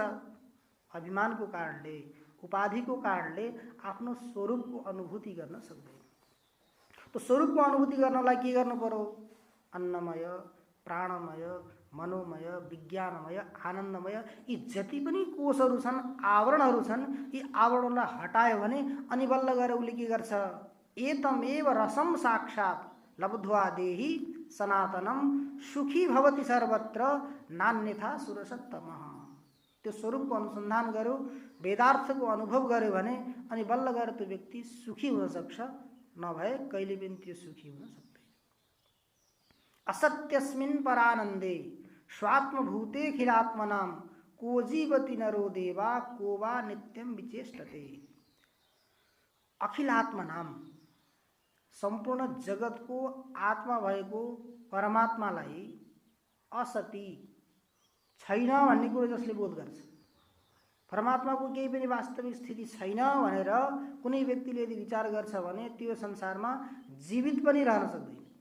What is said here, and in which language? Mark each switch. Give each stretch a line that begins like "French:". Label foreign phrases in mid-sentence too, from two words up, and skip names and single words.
Nepali: अभिमानको कारणले, उपाधिको कारणले आफ्नो स्वरूपको अनुभूति गर्न सक्दैन। तो स्वरूपको अनुभूति गर्नलाई के गर्नु पर्यो? अन्नमय, प्राणमय, मनोमय, विज्ञानमय, आनन्दमय यी जति पनि कोषहरू छन्, आवरणहरू छन्, यी आवरणलाई हटायो भने अनि बल्ल गएर उसले के गर्छ?
Sanskrit: एतमेव रसम साक्षात् लब्ध्वा देहि सनातनम सुखी भवति सर्वत्र नान्यथा सुरसत्तमः।
Nepali: त्यो स्वरूपको अनुसन्धान गर्यो, वेदार्थको अनुभव गर्यो भने अनि बल्ल गएर त्यो व्यक्ति सुखी हुन सक्छ, नभए कहिले पनि त्यो सुखी हुन सक्दैन।
Sanskrit: असत्यस्मिन् परानन्दे स्वात्मभूते खिलात्मनाम को जीवति नरो देवा को वा नित्यम विचेष्टते।
Nepali: अखिलात्मनाम सम्पूर्ण जगतको आत्मा भएको परमात्मालाई असति छैन भन्ने कुरो जसले बोध गर्छ, परमात्माको केही पनि वास्तविक स्थिति छैन भनेर कुनै व्यक्तिले यदि विचार गर्छ भने त्यो संसारमा जीवित पनि रहन सक्दैन।